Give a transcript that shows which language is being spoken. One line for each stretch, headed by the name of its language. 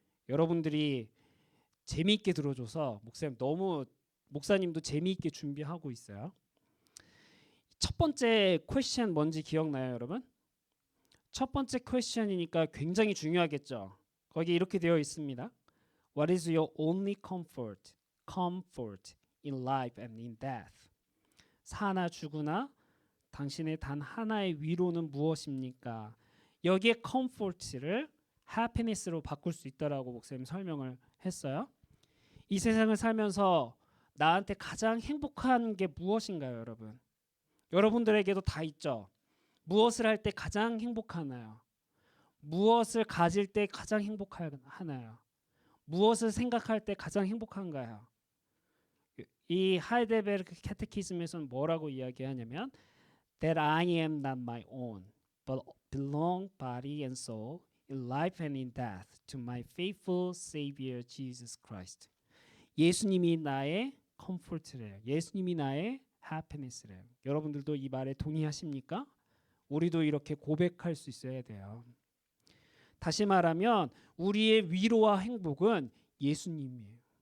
Korean: 여러분들이 재미있게 들어줘서 목사님도 재미있게 준비하고 있어요. 첫 번째 퀘스천 뭔지 기억나요, 여러분? 첫 번째 퀘스천이니까 굉장히 중요하겠죠. 거기 이렇게 되어 있습니다.
English: What is your only comfort in life and in death?
Korean: 사나 죽으나 당신의 단 하나의 위로는 무엇입니까? 여기에 comfort를 happiness로 바꿀 수 있다라고 목사님 설명을 했어요. 이 세상을 살면서 나한테 가장 행복한 게 무엇인가요, 여러분? 여러분들에게도 다 있죠. 무엇을 할 때 가장 행복하나요? 무엇을 가질 때 가장 행복하나요? 무엇을 생각할 때 가장 행복한가요? 이 하이델베르크 캐테키즘에서는 뭐라고 이야기하냐면
English: That I am not my own, but belong body and soul in life and in death to my faithful Savior Jesus Christ.
Korean: 예수님이 나의 컴포트래요. 예수님이 나의 happiness래요. 여러분들도 이 말에 동의하십니까? 우리도 이렇게 고백할 수 있어야 돼요. 다시 말하면 우리의 위로와 행복은 예수님이에요.